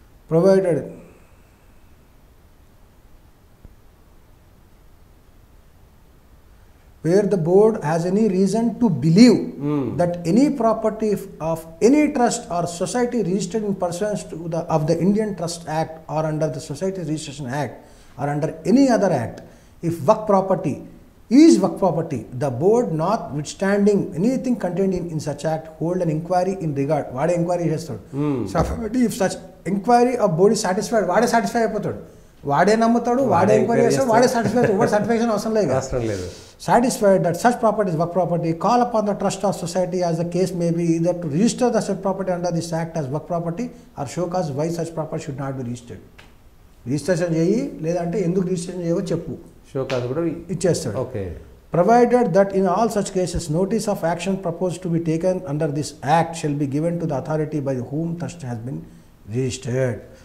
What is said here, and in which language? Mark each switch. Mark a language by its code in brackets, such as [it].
[en] Provided where the board has any reason to believe that any property of any trust or society registered in pursuance to the Indian Trust Act or under the Society Registration Act or under any other act, if waqf property is waqf property, the board notwithstanding anything contained in such act hold an inquiry in regard. [te] వాడే enquiry చేస్తాడు. [en] if such inquiry of board is satisfied, [te] వాడే satisfy అయిపోతాడు. వాడే నమ్ముతాడు, వాడే enquiry చేస్తాడు, వాడే certification అవసరం లేదు. అవసరం లేదు. [en] Satisfied that such property is work property, call upon the trust of society as the case may be either to register the such property under this act as work property or show cause why such property should not be registered. [te] Registration చేయి, లేదంటే ఎందుకు registration చేయవో చెప్పు, [en] show cause కూడా [te] ఇచ్చేస్తాడు. [en] Okay. Provided that in all such cases notice of action proposed to be taken under this act shall be given to the authority by whom trust has been registered.